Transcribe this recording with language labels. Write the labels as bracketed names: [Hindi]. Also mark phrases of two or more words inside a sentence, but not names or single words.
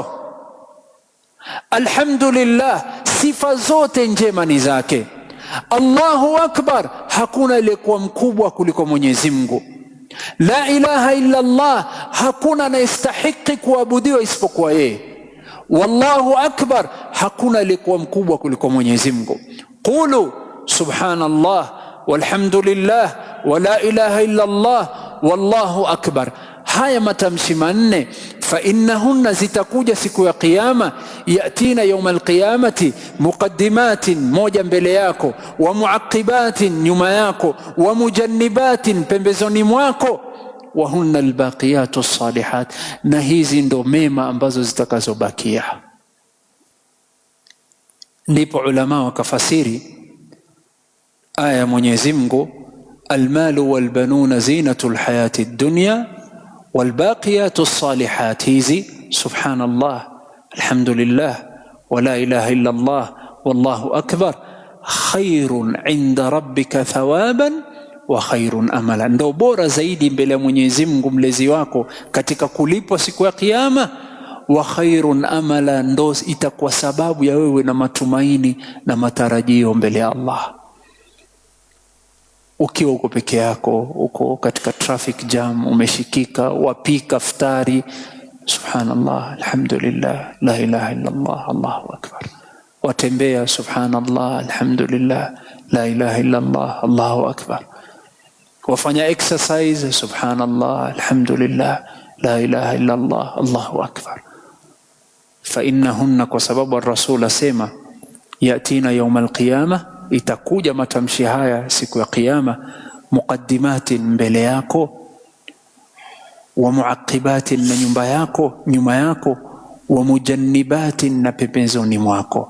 [Swahili] Alhamdulillah, sifa zote njema ni zake. [Arabic] الله أكبر, [Swahili] hakuna aliyekuwa mkubwa kuliko Mwenyezi Mungu. [Arabic] لا إله إلا الله, [Swahili] hakuna anayestahiki kuabudiwa isipokuwa yeye. [Arabic] والله أكبر, [Swahili] hakuna aliyekuwa mkubwa kuliko Mwenyezi Mungu. [Arabic] قولوا سبحان الله والحمد لله ولا إله إلا الله والله أكبر. [Swahili] Haya matamshi manne, [Arabic] فإنهن, [Swahili] zitakuja siku ya kiyama, [Arabic] يأتين يوم القيامة مقدمات, [Swahili] moja mbele yako, [Arabic] ومعقبات, [Swahili] nyuma yako, [Arabic] ومجنبات, [Swahili] pembezoni mwako, [Arabic] وهن الباقيات الصالحات, [Swahili] na hizi ndo mema ambazo zitakazobakia. Ndipo ulama wakafasiri aya ya Mwenyezi Mungu, [Arabic] المال والبنون زينة الحياة الدنيا والباقيات الصالحات هذه سبحان الله الحمد لله ولا إله إلا الله والله أكبر خير عند ربك ثوابا وخير أملا. [Swahili] Ndio bora zaidi mbele ya Mwenyezi Mungu mlezi wako katika kulipwa siku ya kiyama. [Arabic] وخير أملا, [Swahili] ndo itakuwa sababu ya wewe na matumaini na matarajio mbele ya Allah. Ukiwa uko peke yako, uko katika [English] traffic jam, [Swahili] umeshikika, wapika iftari, [Arabic] سبحان الله الحمد لله لا إله إلا الله الله أكبر. Watembea, سبحان الله الحمد لله لا إله إلا الله الله أكبر. Wafanya exercise, سبحان الله الحمد لله لا إله إلا الله الله أكبر. فإنهن, [Swahili] kwa sababu ar-Rasul asema, [Arabic] يأتين يوم القيامة, [Swahili] itakuja matamshi haya siku ya kiyama, muqaddimatin, mbele yako, [Arabic] ومعقبات, [Swahili] na nyuma yako, [Arabic] ومجنبات, [Swahili] na pembezoni mwako.